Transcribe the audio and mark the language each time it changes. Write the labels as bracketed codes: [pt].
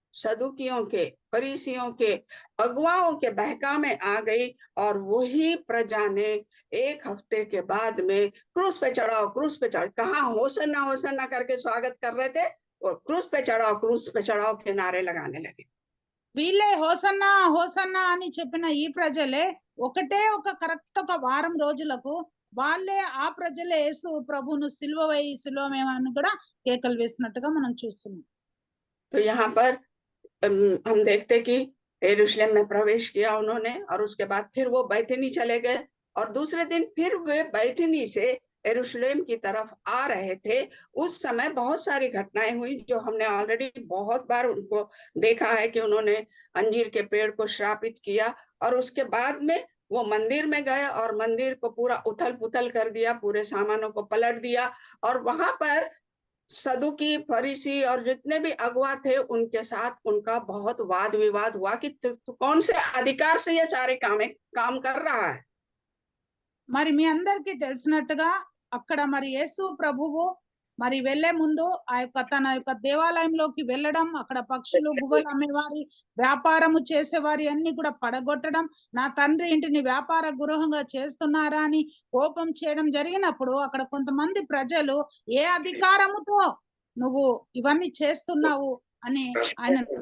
[hi] सदुकियों के, फरीसियों के, अगुवाओं के बहकावे में आ गई और वही प्रजा ने एक हफ्ते के बाद में क्रूस पे चढ़ाओ कहाँ होसन्ना होसन्ना करके स्वागत कर रहे थे और क्रूस पे चढ़ाओ के नारे लगाने लगे। [te] వీళ్ళే హోసన్నా హోసన్నా అని చెప్పిన ఈ ప్రజలే ఒకటే ఒక కరెక్ట్ ఒక వారం రోజులకు వాళ్ళే ఆ ప్రజలే యేసు ప్రభువును సిలువమేమని కూడా కేకలు వేసినట్టుగా మనం చూస్తున్నాం. [hi] तो यहाँ पर हम देखते कि यरूशलेम में प्रवेश किया उन्होंने और उसके बाद फिर वो बैतनी चले गए और दूसरे दिन फिर वे बैतनी से यरूशलेम की तरफ आ रहे थे। उस समय बहुत सारी घटनाएं हुई जो हमने ऑलरेडी बहुत बार उनको देखा है कि उन्होंने अंजीर के पेड़ को श्रापित किया और उसके बाद में वो मंदिर में गए और मंदिर को पूरा उथल पुथल कर दिया, पूरे सामानों को पलट दिया और वहां पर सदुकी, फरीसी और जितने भी अगुवा थे उनके साथ उनका बहुत वाद विवाद हुआ कि कौन से अधिकार से ये सारे काम कर रहा है। [te] మరి మీ అందరికీ తెలిసినట్టుగా అక్కడ మరి యేసు ప్రభువు మరి వెళ్లే ముందు ఆ యొక్క తన యొక్క దేవాలయంలోకి వెళ్ళడం, అక్కడ పక్షులు గువ్వలు అమ్మేవారి వ్యాపారము చేసేవారి అన్ని కూడా పడగొట్టడం, నా తండ్రి ఇంటిని వ్యాపార గృహంగా చేస్తున్నారా అని కోపం చేయడం జరిగినప్పుడు అక్కడ కొంతమంది ప్రజలు ఏ అధికారముతో నువ్వు ఇవన్నీ చేస్తున్నావు అని ఆయన